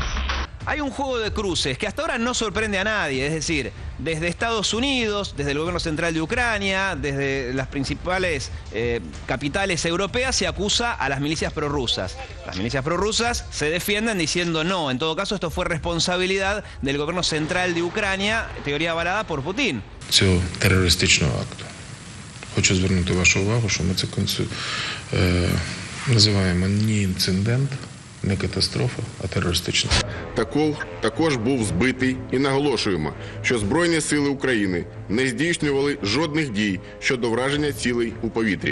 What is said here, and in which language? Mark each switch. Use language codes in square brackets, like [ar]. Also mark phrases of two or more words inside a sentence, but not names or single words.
[es] Hay un juego de cruces que hasta ahora no sorprende a nadie, es decir, desde Estados Unidos, desde el gobierno central de Ucrania, desde las principales capitales europeas se acusa a las milicias prorrusas. Las milicias prorrusas se defienden diciendo no, en todo caso esto fue responsabilidad del gobierno central de Ucrania, teoría avalada por Putin. [uk] Цього терористичного акту. Хочу звернути вашу увагу, що ми це називаємо не інцидент, не катастрофа, а терористична. Також був збитий і наголошуємо, що Збройні сили України не здійснювали жодних дій щодо враження цілей у повітрі.